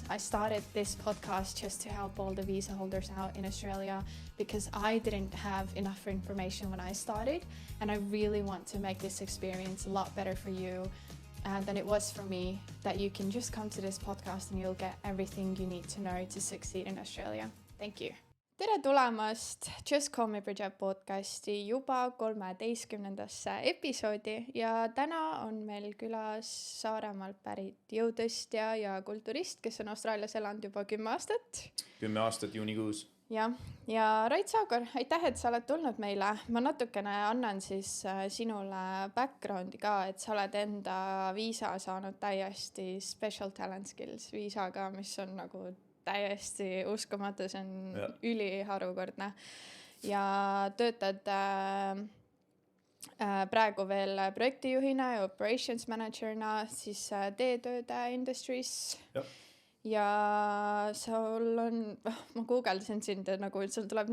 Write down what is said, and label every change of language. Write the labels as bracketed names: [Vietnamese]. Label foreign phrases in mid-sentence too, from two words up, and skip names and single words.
[English] I started this podcast just to help all the visa holders out in Australia because I didn't have enough information when I started, and I really want to make this experience a lot better for you than it was for me, that you can just come to this podcast and you'll get everything you need to know to succeed in Australia. Thank you. [Estonian] Tere tulemast Just Call Me Bridget podcasti juba 13. episoodi ja täna on meil külas Saaremaalt pärit jõutõstja ja kulturist, kes on Austraalias elanud juba 10 aastat. 10 aastat juunikuus. Ja Rait Saagor, aitäh, et sa oled tulnud meile. Ma natukene annan siis sinule backgroundi ka, et sa oled enda viisa saanud täiesti [English] special talent skills [Estonian] viisaga, mis on nagu täiesti uskumatu, see on üliharukordne ja töötad praegu veel projektijuhina ja [English] operations managerna [Estonian] siis teetööde industries ja sul on, ma guugeldasin sind, nagu sul tuleb